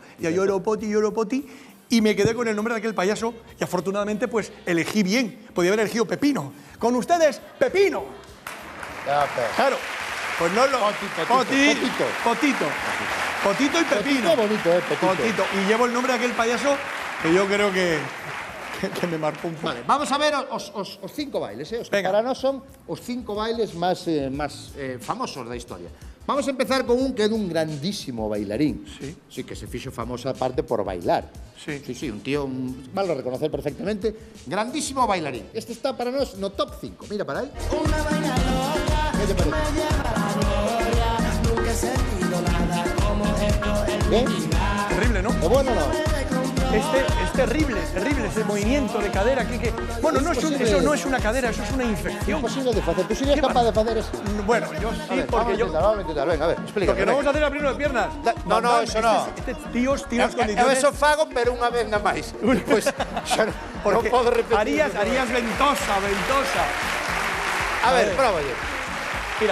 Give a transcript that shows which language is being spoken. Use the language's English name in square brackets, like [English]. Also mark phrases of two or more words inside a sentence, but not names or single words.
[Spanish] Y yo era Poti, y me quedé con el nombre de aquel payaso, y afortunadamente pues elegí bien, podía haber elegido Pepino. Con ustedes, Pepino. Claro, pues no lo... Potito. Potito. Potito y Pepino. Potito bonito, Potito. Potito. Y llevo el nombre de aquel payaso que yo creo que me marcó un pouco. [Galician] Vale, vamos a ver os 5 bailes, os que para nós son os 5 bailes máis famosos da historia. Vamos a empezar con un que é dun grandísimo bailarín. Sí, que se fixo famosa aparte por bailar. [Spanish] Sí, un tío, malo reconocer perfectamente, grandísimo bailarín. Este está para nós no top 5. Mira para aí. Una baila loca, me lleva la gloria, nunca he sentido nada como esto en mi vida. Terrible, ¿no? ¿Es bueno o no? Es terrible ese movimiento de cadera. Bueno, eso no es una cadera, eso es una infección. Es posible de hacer. ¿Tú serías capaz de hacer eso? Bueno, yo sí, porque yo... Vamos a intentar, venga, a ver, explícame. Porque no vamos a hacer abrirlo de piernas. No, eso no. Tíos condiciones... [Galician] Eu eso fago, pero unha vez na máis. Pois xa non podo repetir. [Spanish] Harías ventosa. [Galician] A ver, próballe. Mira.